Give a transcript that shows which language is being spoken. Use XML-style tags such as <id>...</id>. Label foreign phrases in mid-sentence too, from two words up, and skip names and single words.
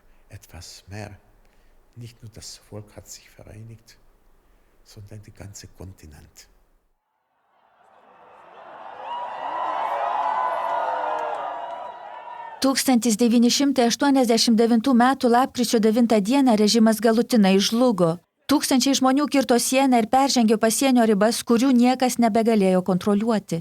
<de>etwas mehr. Nicht nur das Volk hat sich vereinigt, sondern der ganze Kontinent.</de> <lt>Tūkstantis 1989 m. lapkričio 9 d. režimas galutinai žlugo. Tūkstančiai žmonių kirto sieną ir peržengė pasienio ribas, kurių niekas nebegalėjo kontroliuoti.</lt>